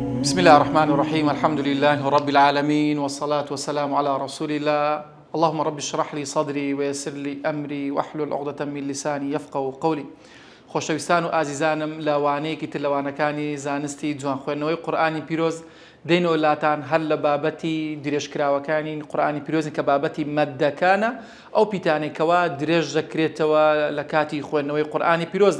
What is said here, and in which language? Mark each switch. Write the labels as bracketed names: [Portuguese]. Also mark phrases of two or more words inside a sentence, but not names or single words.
[Arabic] بسم الله الرحمن الرحيم. الحمد لله رب العالمين، والصلاة والسلام على رسول الله. اللهم رب اشرح لي صدري ويسر لي أمري واحلل عقدة من لساني يفقهوا قولي. [Central Kurdish] خۆشەویستان و ئازیزانم لەوانەیەکی تر لەوانەکانی زانستی جوانخوێندنەوەی قورئانی پیرۆز دێنەوە لاتان هەر لە بابەتی درێژکراوەکانی قورئانی پیرۆزن کە بابەتی مەددەکانە، ئەو پیتانێکەوە درێژ دەکرێتەوە لە کاتی خوێندنەوەی قورئانی پیرۆزدا.